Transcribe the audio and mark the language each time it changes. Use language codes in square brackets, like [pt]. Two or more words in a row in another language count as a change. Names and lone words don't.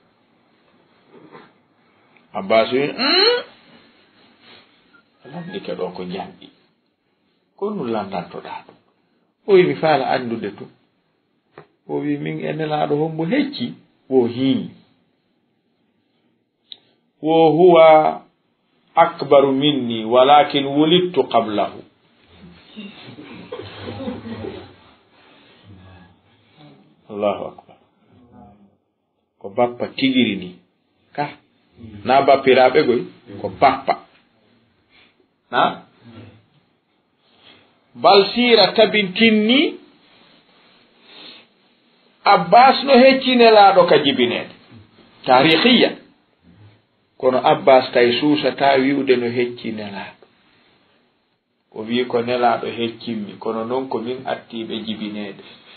[ff] Abbas wi landike ɗo ko jamɗi ko nu landantoɗa ɗum o wi mi faala andude to o wi min e nelaɗo hombo hecci wo hii wo [ar] هو أكبر مني ولكن ولدت قبله الله أكبر [ff] ko bappa tigiri ni ka na bappiraɓe goy ko bappa na bal sira tabintinni Abbas no hecci nelaɗo ka jibinede tarihiya kono Abbas tay suusata wi'ude no hecci nelaɗo o wi ko nelaɗo heccimmi kono noon ko min attiɓe jibinede